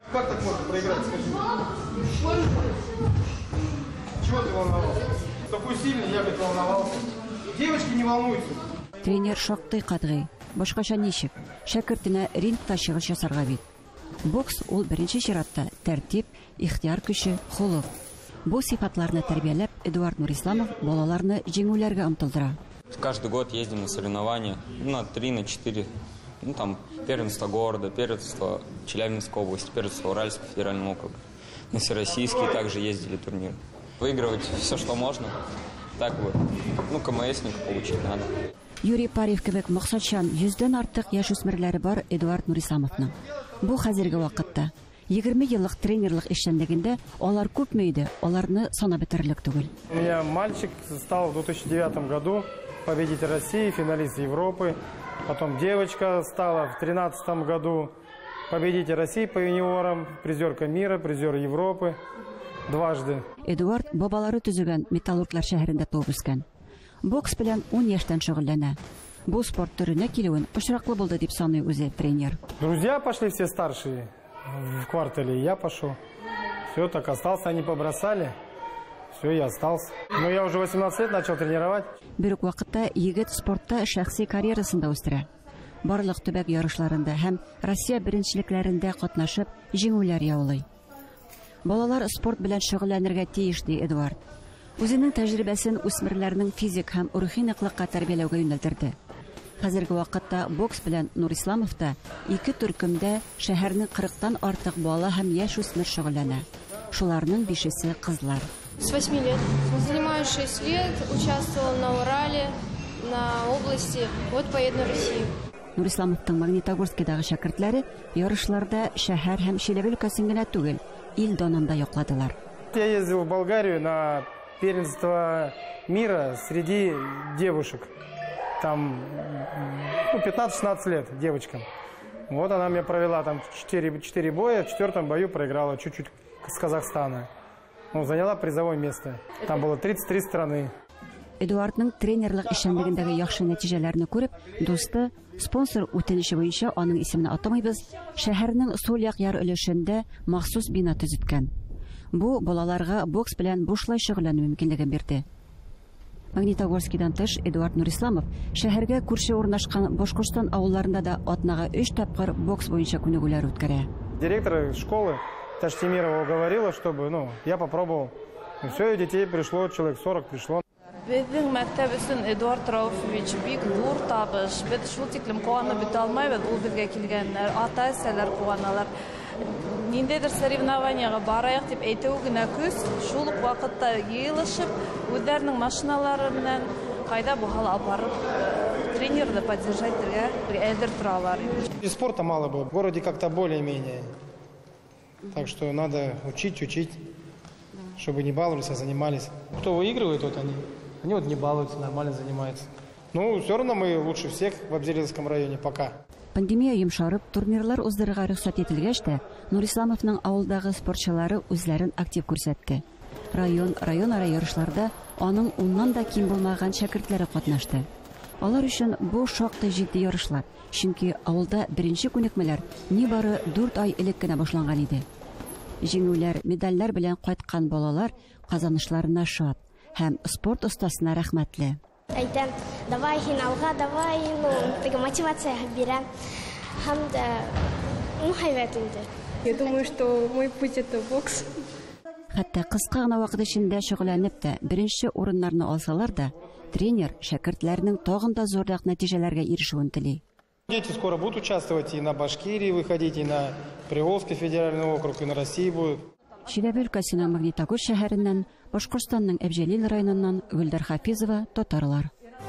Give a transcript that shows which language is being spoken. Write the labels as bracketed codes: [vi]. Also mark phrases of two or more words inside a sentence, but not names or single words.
[ru] Как так можно проиграть, скажи? Чего ты волновался? Такой сильный, я бы волновался. Девочки не волнуются. [tt] Тренер шактый катгый. Башкача ничек? Шәкертенә рингта чыгыш ясарга бит. Бокс ул беренче чиратта тәртип, ихтияр көче, холык. Бу сыйфатларны тәрбияләп Эдуард Нурисламов балаларны җиңүләргә омтылдыра. [ru] Каждый год ездим на соревнования, на 3, на 4. Там первенство города, первенство Челябинской области, первенство Уральского федерального округа. На всероссийские также ездили турниры. Выигрывать все, что можно. Так вот, КМСника получить надо. [tt] Юрий Парев кебек максатчан 100дән артык яшүсмерләре бар Эдуард Нурисламовның. Бу хәзерге вакытта 20 еллык тренерлык эшчәнлегендә алар күпме иде, аларны санап бетерлек түгел. [ru] У меня мальчик стал в 2009 году победитель России, финалист Европы. Потом девочка стала в 2013 году победитель России по юниорам, призерка мира, призер Европы дважды. [tt] Эдуард бабалары төзегән Металлурглар шәһәрендә туып үскән. Бокс белән 10 яшьтән шөгыльләнә. Бу спорт төренә килүен очраклы булды дип саный үзе тренер. [ru] Друзья пошли все старшие в квартале, и я пошел. Все, так остался, они побросали. Все, я остался. Но я уже 18 лет начал тренировать. [tt] Бер үк вакытта егет спортта шәхси карьерасында үстерә. Барлык төбәк ярышларында һәм Россия беренчелекләрендә катнашып, җиңүләр яулый. Балалар спорт белән шөгыльләнергә тиеш ди Эдуард. Үзенең тәҗрибәсен үсмерләрнең физик һәм рухи ныклыкка тәрбияләүгә юнәлдерде. Хәзерге вакытта бокс белән Нурисламов та 2 төркемдә шәһәрнең 40тан артык бала һәм яшь үсмер шөгыльләнә. Шуларның 5-се кызлар. [ru] С 8 лет. Занимаюсь 6 лет, участвовал на Урале, на области, вот поеду на Россию. [tt] Нурисламовтың Магнитогорскидагы шәкертләре ярышларда шәһәр һәм Чиләбе өлкәсен генә түгел, ил данында якладылар. [ru] Я ездил в Болгарию на первенство мира среди девушек. Там 15-16 лет девочкам. Вот она меня провела там 4 боя, в 4-м бою проиграла чуть-чуть с Казахстана. Заняла призовое место. Там было 33 страны. [tt] Эдуардның тренерлык эшчәнлегендәге яхшы нәтиҗәләрне күреп, дусты, спонсор үтенече буенча аның исемен атамыйбыз, шәһәрнең сул як яр өлешендә махсус бина төзеткән. Бу балаларга бокс белән бушлай шөгыльләнү мөмкинлеген бирде. Магнитогорскидан тыш Эдуард Нурисламов шәһәргә күрше урнашкан Башкортстан авылларында да атнага 3 тапкыр бокс буенча күнегүләр үткәрә. [ru] Директор школы Таштемирова говорила, чтобы, я попробовал. И все, и детей пришло, человек 40 пришло. [tt] Безнең мәктәп өчен Эдуард Рауфович бик зур табыш. Без шул тиклем куанып бетә алмыйбыз, ул безгә килгәннәр, ата-әсәләр куаналар. [ba] Ниндәйдер соревнованиягә барайык дип әйтү генә күз, шул ук вакытта йыелышып, үзләренең машиналары белән кайда булһа алып тренерны поддержать итәргә әзер торалар. [ru] И спорта мало было, в городе как-то более-менее. Так что надо учить, чтобы не баловались, а занимались. Кто выигрывает, вот они вот не балуются, нормально занимаются. Все равно мы лучше всех в Абзелиловском районе пока. [tt] Пандемия йомшарып, турнирлар уздырырга рөхсәт ителгәч тә, Нурисламовның авылдагы спортчылары үзләрен актив күрсәтте. Район-ара ярышларда аның 10ннан да ким булмаган шәкертләре катнашты. Алар өчен бу шактый җитди ярышлар, чөнки авылда беренче күнекмәләр нибары 4 ай элек кенә башланган иде. Җиңүләр, медальләр белән кайткан балалар казанышларына шат һәм спорт остасына рәхмәтле. Әйтәм, давай финалга, давай, мотивация бирәм. [ba] Һәм дә һәйбәт инде. [ru] Я думаю, что мой путь это бокс. [tt] Хәтта кыска гына вакыт эчендә шөгыльләнеп тә беренче урыннарны алсалар да, тренер шәкертләрнең тагын да зуррак нәтиҗәләргә ирешүен тели. [ru] Дети скоро будут участвовать и на Башкирии выходить, и на Приволжский федеральный округ, и на России будут. [tt] Чиләбе өлкәсенең Магнитогорск шәһәреннән, Башкортстанның Әбҗәлил районыннан Гөлдәр Хафизова, татарлар.